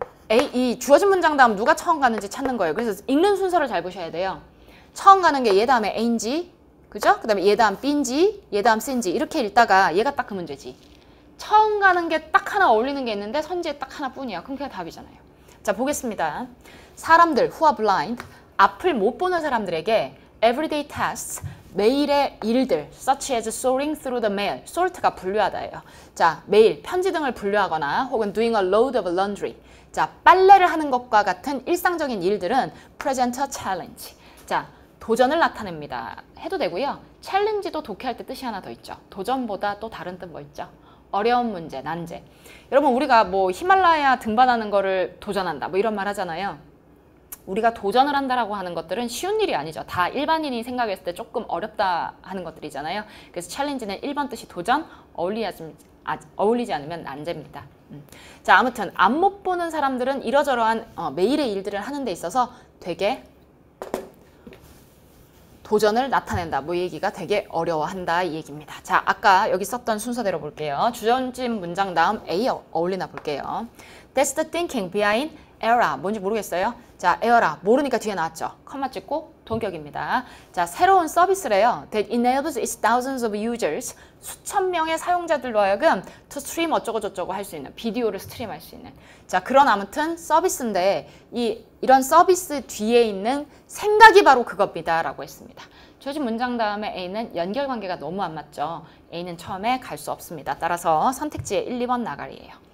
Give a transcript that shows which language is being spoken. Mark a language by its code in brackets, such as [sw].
[ko] 이 주어진 문장 다음 누가 처음 가는지 찾는 거예요. 그래서 읽는 순서를 잘 보셔야 돼요. 처음 가는 게 얘 다음에 A인지, 그죠? 그 다음에 얘 다음 B인지, 얘 다음 C인지 이렇게 읽다가 얘가 딱 그 문제지. 처음 가는 게 딱 하나 어울리는 게 있는데 선지에 딱 하나뿐이야. 그럼 그게 답이잖아요. 자, 보겠습니다. 사람들 [en] who are blind, [ko] 앞을 못 보는 사람들에게 [en] everyday tasks, [ko] 매일의 일들 [en] such as sorting through the mail, [ko] sort가 분류하다예요. 자, 메일, 편지 등을 분류하거나 혹은 [en] doing a load of laundry, [ko] 자, 빨래를 하는 것과 같은 일상적인 일들은 [en] present a challenge. [ko] 자, 도전을 나타냅니다. 해도 되고요. challenge도 독해할 때 뜻이 하나 더 있죠. 도전보다 또 다른 뜻 뭐 있죠? 어려운 문제, 난제. 여러분 우리가 뭐 히말라야 등반하는 거를 도전한다 뭐 이런 말 하잖아요. 우리가 도전을 한다라고 하는 것들은 쉬운 일이 아니죠. 다 일반인이 생각했을 때 조금 어렵다 하는 것들이잖아요. 그래서 챌린지는 1번 뜻이 도전, 어울리지 않으면 난제입니다. 자, 아무튼 앞 못 보는 사람들은 이러저러한 매일의 일들을 하는 데 있어서 되게 도전을 나타낸다. 뭐 얘기가 되게 어려워한다 이 얘기입니다. 자, 아까 여기 썼던 순서대로 볼게요. 주전진 문장 다음 A 어울리나 볼게요. [en] That's the thinking behind ERA. [ko] 뭔지 모르겠어요. 자, ERA 모르니까 뒤에 나왔죠. 컴마 찍고 동격입니다. 자, 새로운 서비스래요. [en] That enables its thousands of users. [ko] 수천 명의 사용자들로 하여금 to stream 어쩌고 저쩌고 할 수 있는, 비디오를 스트림할 수 있는. 자, 그런 아무튼 서비스인데 이런 서비스 뒤에 있는 생각이 바로 그겁니다 라고 했습니다. 주어진 문장 다음에 A는 연결관계가 너무 안 맞죠. A는 처음에 갈 수 없습니다. 따라서 선택지에 1, 2번 나가리예요.